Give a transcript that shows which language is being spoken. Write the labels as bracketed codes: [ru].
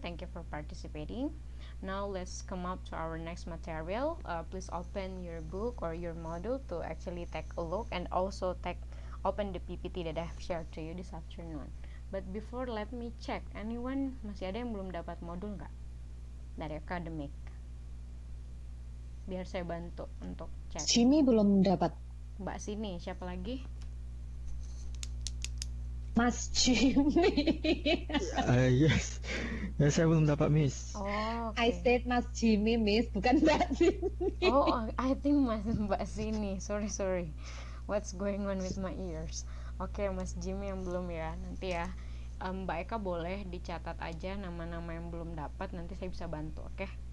[en] Thank you for participating. Now let's come up to our next material. Please open your book or your module to actually take a look, and also open the PPT that I have shared to you this afternoon. But before, let me check, anyone [id] masih ada yang belum dapat modul nggak dari academic? Biar saya bantu untuk cek. Jimmy belum dapat. Mbak Sini. Siapa lagi? Mas Jimmy. [en] Yes. [id] Ya, saya belum dapat, Miss. Oh, [en] I [id] oke. [en] said Mas Jimmy, Miss, [id] bukan [en] Mbak Sini. Oh, I think Mbak Sini. Sorry. What's going on with my ears? [id] Oke, Mas Jimmy yang belum ya. Nanti ya, Mbak Eka boleh dicatat aja nama-nama yang belum dapat. Nanti saya bisa bantu, oke?